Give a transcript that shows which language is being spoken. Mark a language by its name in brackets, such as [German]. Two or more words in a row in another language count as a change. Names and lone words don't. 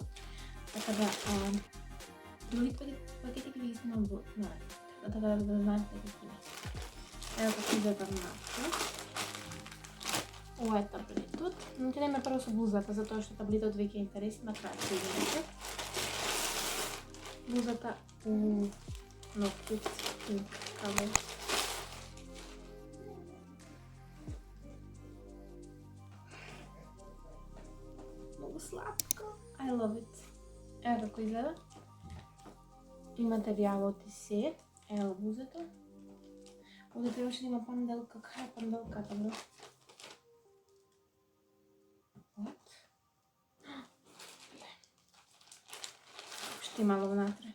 [Macedonian] Така да, другите пакети ќе ги снимам во наредно. Така да знаете дека ќе има. Ево како изгледа внатре. Ова е таблетот. Но ќе нема прво со блузата, затоа што таблетот веќе е интересен на крај ќе видите. Блузата но [English] cute pink color. [Macedonian] Много сладко. [English] I love it. [Macedonian] Ево како изгледа. И материјалот и се. Ево блузата. Овде требаше да има панделка. Кај е панделката, бро? What? Ще имало внатре.